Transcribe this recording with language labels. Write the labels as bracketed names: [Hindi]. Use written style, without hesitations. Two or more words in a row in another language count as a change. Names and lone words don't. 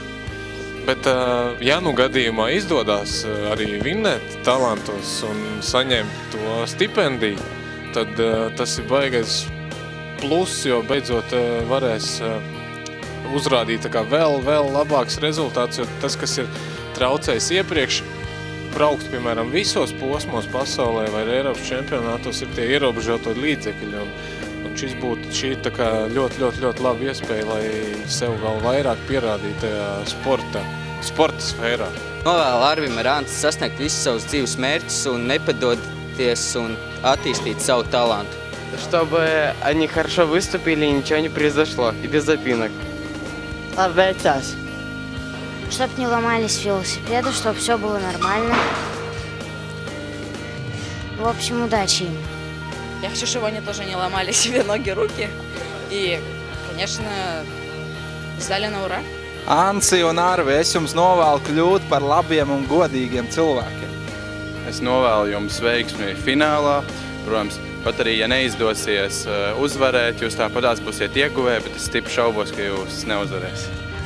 [Latvian] Bet, ja gadījumā izdodās arī vinnēt talantos un saņemt to stipendiju, tad tas ir baigais plus, jo beidzot varēs uzrādīt tā kā vēl labāks rezultāts, jo tas, kas ir traucējis iepriekš, braukt, piemēram, visos posmos pasaulē vai Eiropas čempionātos ir tie ierobežoto līdzekļi. Un šī tā kā ļoti laba iespēja, lai sev vēl vairāk pierādītu tajā sporta sfērā. Novēlu Arvim Rāncis sasniegt visus savus dzīves mērķus un nepadoties un attīstīt savu talantu. [Russian] Чтобы они хорошо выступили и ничего не произошло, и без запинок. [Latvian] Labi veicās. [Russian] Чтоб не ломались велосипеды, чтоб все было нормально. В общем, удачи им. Я хочу, чтобы они тоже не ломали себе ноги, руки. И, конечно, stāli на ура. [Latvian] Ansi un Arvi, es jums novēlu kļūt par labiem un godīgiem cilvēkiem. Es novēlu jums veiksmi finālā. Protams, pat arī, ja neizdosies uzvarēt, jūs tāpatās būsiet ieguvēji, bet es stipri šaubos, ka jūs neuzvarēsiet.